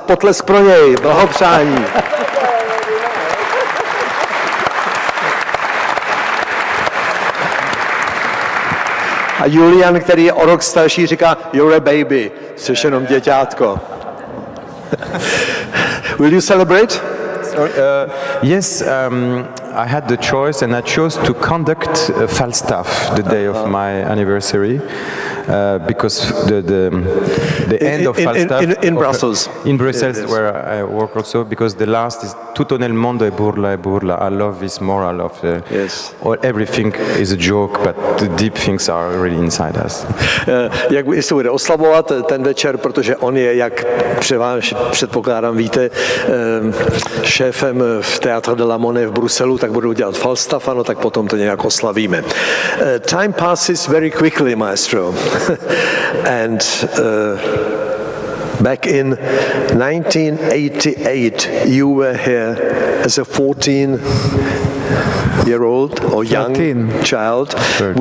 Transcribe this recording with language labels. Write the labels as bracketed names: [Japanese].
[Czech] Potlesk pro něj, blahopřání. A Julian, který je o rok starší, říká, [English] you're a baby, [Czech] jsi jenom děťátko. [English] Will you celebrate? Yes, I had the choice, and I chose to conduct Falstaff the day of my anniversary, because the end of Falstaff in Brussels. In Brussels, Yes. where I work also, because the last is [Italian] tutto nel mondo è burla. [English] I love this moral of Yes. everything is a joke, but the deep things are really inside us. [Czech] Jak se bude oslavovat ten večer, protože on je, jak předpokládám, víte, šéfem v Théâtre de la Monnaie v Bruselu, tak budou dělat Falstaff, no tak potom to nějak oslavíme. [English] Time passes very quickly, maestro. And back in 1988, you were here as a 14-year-old or young 13. child, 13,